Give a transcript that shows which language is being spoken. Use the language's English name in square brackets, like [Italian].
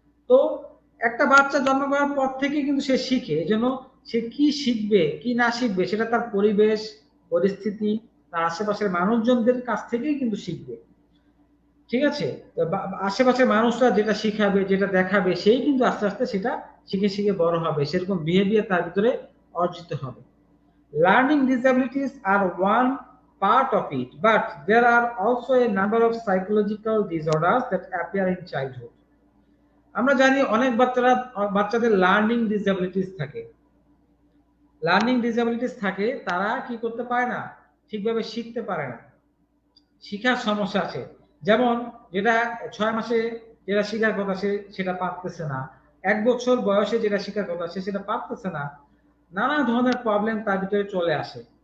[Bangla] তো একটা বাচ্চা জন্মগ্রহণের পর থেকে কিন্তু সে শিখে, এজন্য সে কি শিখবে কি না শিখবে সেটা তার পরিবেশ, পরিস্থিতি, তার আশেপাশের মানুষজনদের কাছ থেকেই কিন্তু শিখবে। ঠিক আছে, আশেপাশের মানুষরা যেটা শিখাবে, যেটা দেখাবে, সেই কিন্তু আস্তে আস্তে সেটা শিখে শিখে বড় হবে, সেরকম বিহেভিয়ার তার ভিতরে অর্জিত হবে। [English] Learning disabilities are one part of it, but there are also a number of psychological disorders that appear in childhood. [Bangla] আমরা জানি অনেক বাচ্চাদের লার্নিং ডিসএবিলিটিস থাকে। লার্নিং ডিসএবিলিটিস থাকে, তারা কি করতে পারে না, ঠিকভাবে শিখতে পারে না, শিখার সমস্যা আছে। যেমন যেটা 6 মাসে যেটা শেখার কথা সেটা পারতেছে না, 1 বছর বয়সে যেটা শেখার কথা সেটা পারতেছে না, নানা ধরনের প্রবলেম তার ভিতরে চলে আসে।